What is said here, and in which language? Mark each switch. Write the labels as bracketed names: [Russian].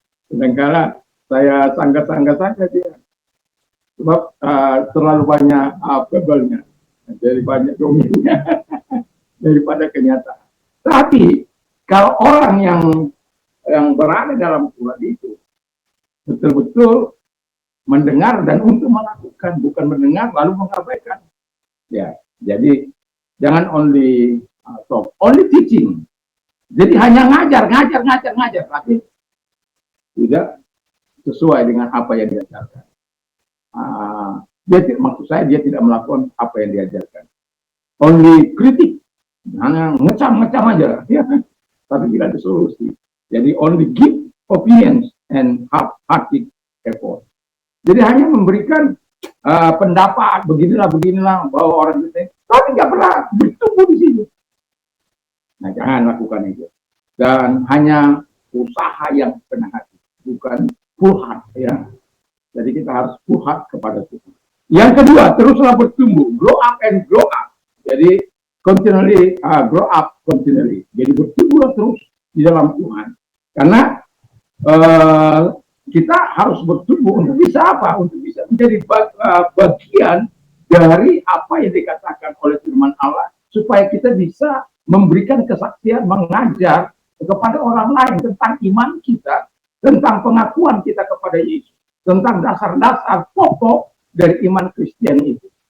[Indonesian] Sedangkan saya sangka-sangka saja dia, sebab terlalu banyak pebelnya, jadi banyak dominnya daripada kenyataan. Tapi kalau orang yang berada dalam Tuhan itu betul-betul mendengar dan untuk melakukan, bukan mendengar lalu mengabaikan. Ya, jadi jangan [English] only talk, only teaching. [Indonesian] Jadi hanya ngajar, tapi tidak sesuai dengan apa yang diajarkan. Maksud saya dia tidak melakukan apa yang diajarkan. [English] Only [Indonesian] kritik, hanya ngecam aja, ya, tapi tidak ada solusi. Jadi [English] only give opinions and half-hearted effort. [Indonesian] Jadi hanya memberikan pendapat beginilah bahwa orang itu, tapi nggak pernah bertumbuh di situ. Nah, jangan lakukan itu. Dan hanya usaha yang penuh hati, bukan [English] full heart, [Indonesian] ya. Jadi kita harus full heart kepada Tuhan. Yang kedua, teruslah bertumbuh, [English] grow up and grow up. [Indonesian] Jadi [English] continually grow up continually. [Indonesian] Jadi bertumbuh terus di dalam Tuhan. Karena kita harus bertumbuh untuk bisa apa? Untuk bisa menjadi bagian dari apa yang dikatakan oleh firman Allah, supaya kita bisa memberikan kesaksian, mengajar kepada orang lain tentang iman kita, tentang pengakuan kita kepada Yesus, tentang dasar-dasar pokok dari iman Kristen itu.